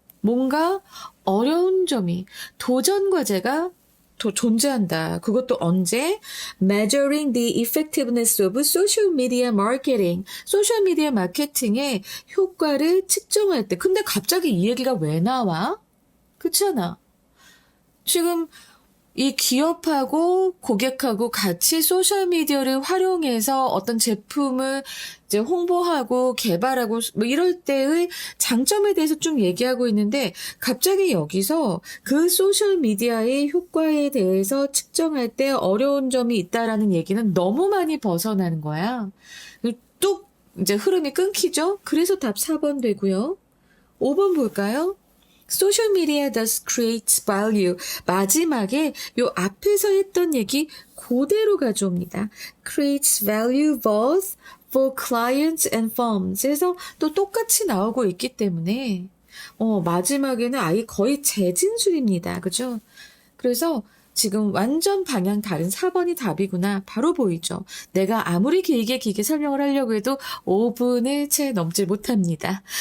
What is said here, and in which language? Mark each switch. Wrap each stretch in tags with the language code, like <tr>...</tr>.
<ko>뭔가 어려운 점이, 도전 과제가 존재한다. 그것도 언제?</ko> <en>Measuring the effectiveness of social media marketing.</en> <ko>소셜미디어 마케팅의 효과를 측정할 때. 근데 갑자기 이 얘기가 왜 나와? 그렇잖아. 지금 이 기업하고 고객하고 같이 소셜미디어를 활용해서 어떤 제품을 이제 홍보하고 개발하고 뭐 이럴 때의 장점에 대해서 쭉 얘기하고 있는데 갑자기 여기서 그 소셜미디어의 효과에 대해서 측정할 때 어려운 점이 있다라는 얘기는 너무 많이 벗어나는 거야. 뚝 이제 흐름이 끊기죠. 그래서 답 4번 되고요. 5번 볼까요?</ko> <en>Social media does create value.</en> <ko>마지막에 요 앞에서 했던 얘기 그대로 가져옵니다.</ko> <en>Creates value both for clients and firms.</en> <ko>그래서 또 똑같이 나오고 있기 때문에 마지막에는 아예 거의 재진술입니다. 그죠? 그래서 지금 완전 방향 다른 4번이 답이구나. 바로 보이죠. 내가 아무리 길게 설명을 하려고 해도 5분을 채 넘지 못합니다.</ko>